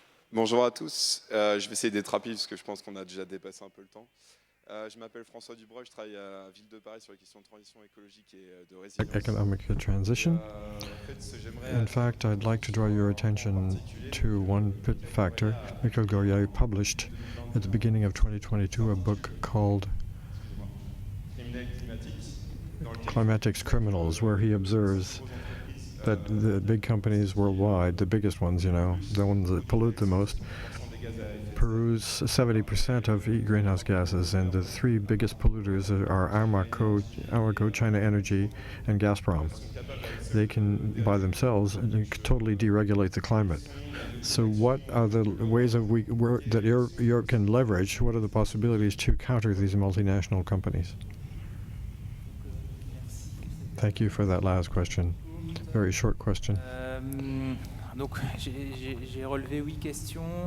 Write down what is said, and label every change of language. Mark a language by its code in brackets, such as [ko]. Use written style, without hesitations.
[fr] Bonjour à tous, je vais essayer d'être rapide parce que je pense qu'on a déjà dépassé un peu le temps. Je m'appelle François Dubreuil, je travaille à Ville de Paris sur les questions de transition écologique et de résilience. [en] Economic transition. In fact, I'd like to draw your attention to one factor. Michael Goyer published at the beginning of 2022 a book called Climatics Criminals, where he observes that the big companies worldwide, the biggest ones, you know, the ones that pollute the most, Peru's 70% of greenhouse gases, and the three biggest polluters are Armaco, China Energy, and Gazprom. They can, by themselves, totally deregulate the climate. So what are the ways that Europe can leverage? What are the possibilities to counter these multinational companies? Thank you for that last question. Very short question. [fr] Donc, j'ai relevé 8 questions.